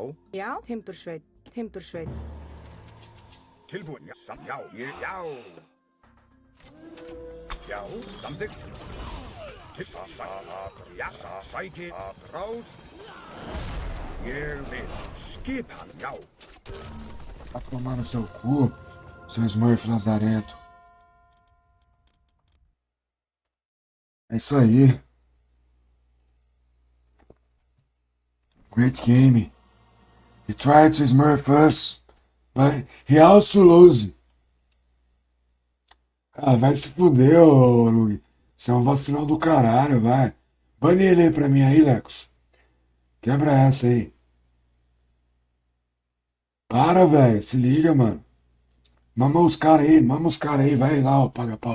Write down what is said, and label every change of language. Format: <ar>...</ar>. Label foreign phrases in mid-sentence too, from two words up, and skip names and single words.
<is>Já, timbursveit. Timbursveit. Tilbúin. Já. Já. Já. Já. Samþykkt. Já. Sæki. Atrás. Ég vil. Skip hann. Já.</is> <pt>Vai tomar no seu cu, seu Smurf lazarento. É isso aí.</pt> <en>Great game. He tried to Smurf us, but he also lose.</en> <pt>Ah, vai se fuder, ô Luigi. Você é um vacilão do caralho, vai. Bane ele aí pra mim aí, Lecos. Quebra essa aí. Para, velho. Se liga, mano. Mama os caras aí, vai lá, ó, paga-pau.</pt>